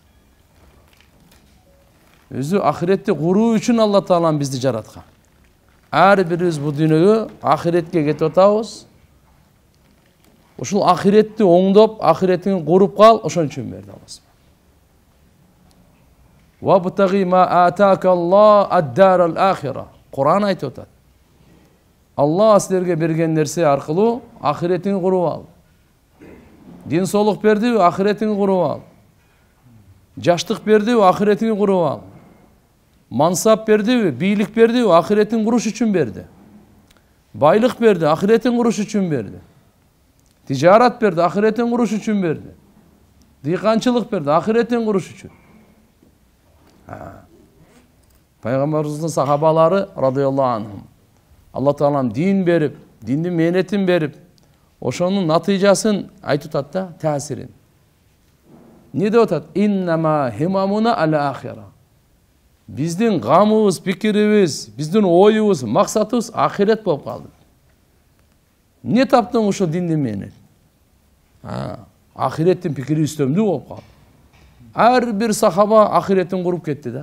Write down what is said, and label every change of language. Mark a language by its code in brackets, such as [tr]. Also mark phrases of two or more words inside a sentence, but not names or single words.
[ky] Өзү ахиретти куруу үчүн Алла Таалам бизди жараткан. Ар бирибиз бул дүйнөгө ахиретке кетип атабыз. Ушул ахиретти оңдоп, ахиреттин куруп кал, ошон үчүн берди Алла. [ar] وابتغ ما آتاك الله الدار الآخرة. [ky] Кур'ан айтып атат. Алла силерге берген нерсе аркылуу ахиреттин куруп ал. Дин соолук бердиби, ахиреттин куруп ал. Жаштык бердиби, ахиреттин куруп ал. Мансап бердиби, бийлик бердиби, ахиреттин куруш үчүн берди. Байлык берди, ахиреттин куруш үчүн берди. Тижарат берди, ахиреттин куруш үчүн берди. Дыйканчылык берди, ахиреттин куруш үчүн. Пайгамбарыбыздын сахабалары [ar] رضي الله عنهم [ky] Алла Таалам дин берип, диндин мээнетин берип, ошонун натыйжасын айтып атат да, таасирин. Не деп атат? [ar] إنما همنا على الآخرة. [ky] Биздин гамыбыз, пикирибиз, биздин оюбуз, максатыбыз ахирет болуп калды. Не таптың ушул диндин менен? Ахиреттин пикири үстөмдүү болуп калды. Ар бир сахаба ахиреттин куруп кетти да.